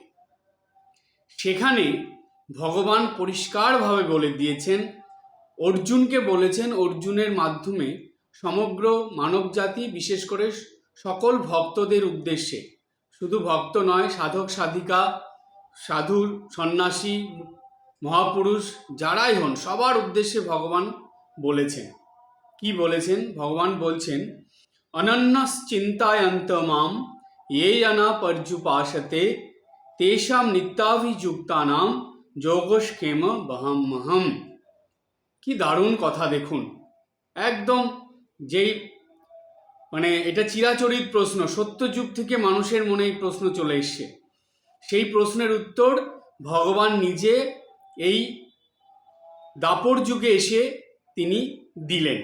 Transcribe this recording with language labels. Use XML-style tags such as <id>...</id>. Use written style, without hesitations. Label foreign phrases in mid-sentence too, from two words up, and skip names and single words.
<bn>সেখানে ভগবান পরিষ্কারভাবে বলে দিয়েছেন, অর্জুনকে বলেছেন, অর্জুনের মাধ্যমে সমগ্র মানবজাতি, বিশেষ করে সকল ভক্তদের উদ্দেশ্যে, শুধু ভক্ত নয়, সাধক সাধিকা, সাধু সন্ন্যাসী, মহাপুরুষ যারাই হন সবার উদ্দেশ্যে ভগবান বলেছেন। কি বলেছেন? ভগবান বলছেন,</bn> <sa>অনন্যশ্চিন্তায়ন্ত মাম ये जना पर्युपासते तेषां नित्याभियुक्तानां যোগক্ষেম বহাম্যহম।</sa> <bn>কি দারুণ কথা দেখুন। একদম যেই এটা চিরাচরিত প্রশ্ন, সত্যযুগ থেকে মানুষের মনে এই প্রশ্ন চলে এসছে, সেই প্রশ্নের উত্তর ভগবান নিজে এই দাপর যুগে এসে তিনি দিলেন।</bn>